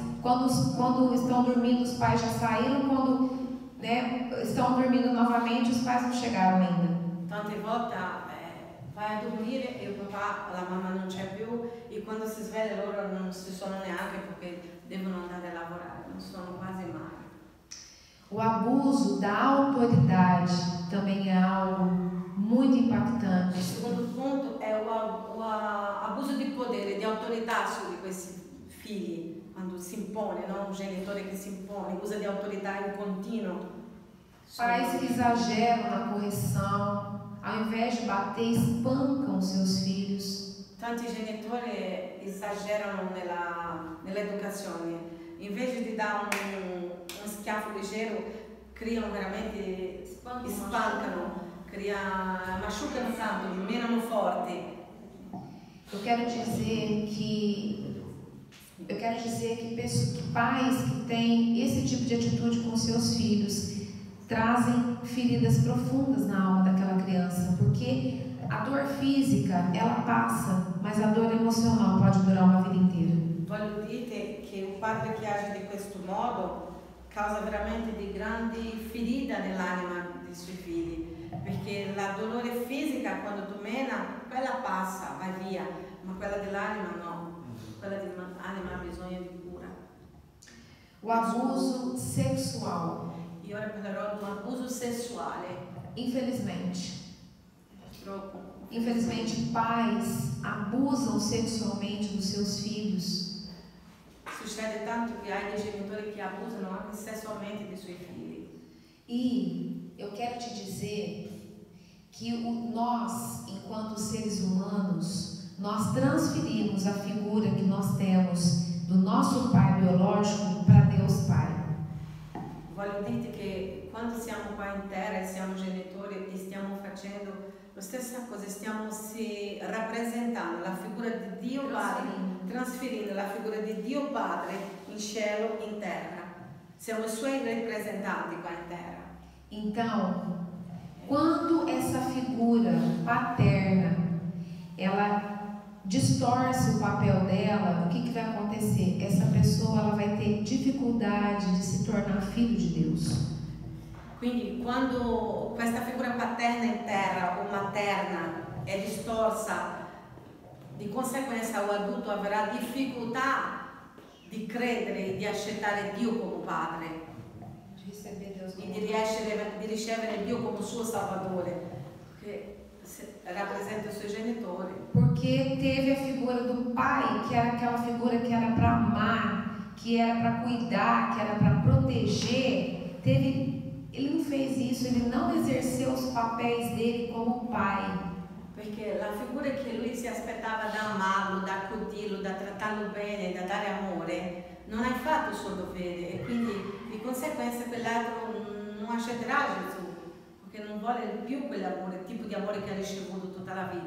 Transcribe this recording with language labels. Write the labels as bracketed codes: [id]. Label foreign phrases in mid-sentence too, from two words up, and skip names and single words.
[pt] Quando estão dormindo, os pais já saíram. Quando estão dormindo novamente, os pais não chegaram ainda. [it] Tante volte vai a dormire e il papà, la mamma non c'è più e quando si sveglia loro non si sono neanche perché devono andare a lavorare, non sono quasi mai. [pt] O abuso da autoridade também é algo muito impactante. [it] Il secondo punto è l'abuso di potere, di autorità su di questi figli, quando si impone, no? Un genitore che si impone, usa di autorità in continuo [pt] Pais que exageram na correção, ao invés de bater, espancam seus filhos. [it] Tanti genitori esagerano nell'educazione, invece di dare un schiaffo leggero, criano veramente, spancano, machucano tanto, menano forte. [pt] Eu quero dizer que pais que têm esse tipo de atitude com seus filhos trazem feridas profundas na alma daquela criança, porque a dor física ela passa, mas a dor emocional pode durar uma vida inteira. [it] Voglio dire che un padre che age di questo modo causa veramente di grandi ferite nell'anima dei suoi figli, perché la dolore fisica quando tu mena, quella passa, va via, ma quella dell'anima no, quella dell'anima ha bisogno di cura. [pt] O abuso sexual. [it] E ora parlerò di un abuso sessuale. [pt] Infelizmente, pais abusam sexualmente dos seus filhos. [it] Succede tanto che hai dei genitori che abusano anche sessualmente dei suoi figli. [pt] E eu quero te dizer que nós, enquanto seres humanos, nós transferimos a figura que nós temos do nosso pai biológico para Deus Pai. [it] Voglio dirti che quando siamo qua in terra e siamo genitori e stiamo facendo la stessa cosa, stiamo rappresentando la figura di Dio Padre, trasferendo la figura di Dio Padre in cielo, in terra. Siamo i suoi rappresentanti qua in terra. [pt] Então, quando essa figura paterna, ela distorce o papel dela, o que vai acontecer? Essa pessoa ela vai ter dificuldade de se tornar filho de Deus. [it] Quindi quando questa figura paterna in terra o materna è distorsa, di conseguenza l'adulto avrà difficoltà di credere e di accettare Dio come Padre e di ricevere Dio come suo Salvatore, che rappresenta i suoi genitori. [pt] Porque teve a figura do pai, que era aquela figura que era para amar, que era para cuidar, que era para proteger. Ele não fez isso, ele não exerceu os papéis dele como pai. [it] Perché la figura che lui si aspettava da amarlo, da accudirlo, da trattarlo bene, da dare amore, non hai fatto il suo dovere e quindi di conseguenza quell'altro non accetterà Gesù, perché non vuole più quell'amore, il tipo di amore che ha ricevuto tutta la vita.